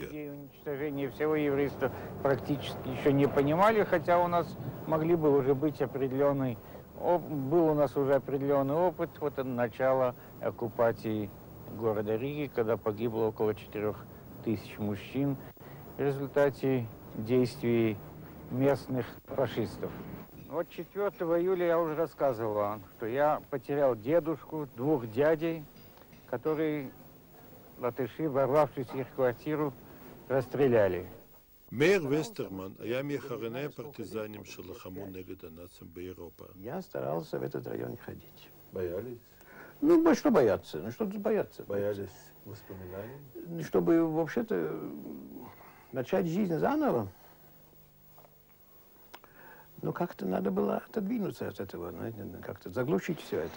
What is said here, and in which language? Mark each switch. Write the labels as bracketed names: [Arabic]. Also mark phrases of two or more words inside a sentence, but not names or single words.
[Russian] Уничтожение всего еврейства практически еще не понимали, хотя у нас могли бы уже быть определенный, был у нас уже определенный опыт, вот это начало оккупации города Риги, когда погибло около 4 тысяч мужчин в результате действий местных фашистов. Вот 4 июля я уже рассказывал вам, что я потерял дедушку, 2 дядей, которые латыши, ворвавшись в их квартиру, расстреляли. [Hebrew] מאיר וסטרמן היה מאחרוני הפרטיזנים שלחמו נגד הנאצים באירופה. [Russian] Я старался в этот район не ходить. Боялись? Ну, что бояться? Ну, что тут бояться? Боялись воспоминаний? Чтобы, вообще-то, начать жизнь заново, ну, как-то надо было отодвинуться от этого, как-то заглушить все это.